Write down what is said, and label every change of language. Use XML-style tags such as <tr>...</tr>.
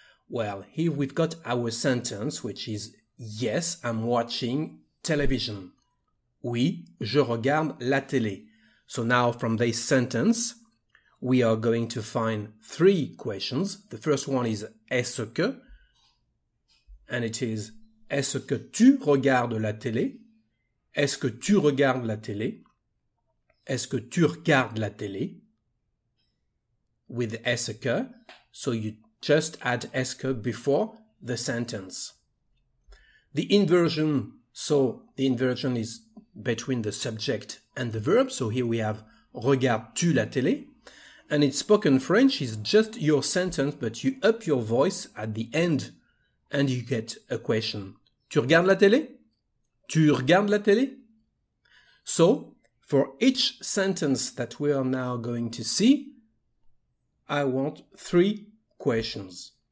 <en>Well, here we've got our sentence, which is yes, I'm watching television.</en> <fr>Oui, je regarde la télé.</fr> <en>So now from this sentence, we are going to find three questions. The first one is est-ce que? And it is</en> <fr>est-ce que tu regardes la télé? Est-ce que tu regardes la télé? Est-ce que tu regardes la télé?</fr> <en>With est-ce que, so you just add est-ce que before the sentence. The inversion, so the inversion is between the subject and the verb. So here we have</en> <fr>regardes-tu la télé?</fr> <en>And in spoken French is just your sentence, but you up your voice at the end and you get a question.</en> <fr>Tu regardes la télé? Tu regardes la télé?</fr> <en>So, for each sentence that we are now going to see, I want three questions.</en>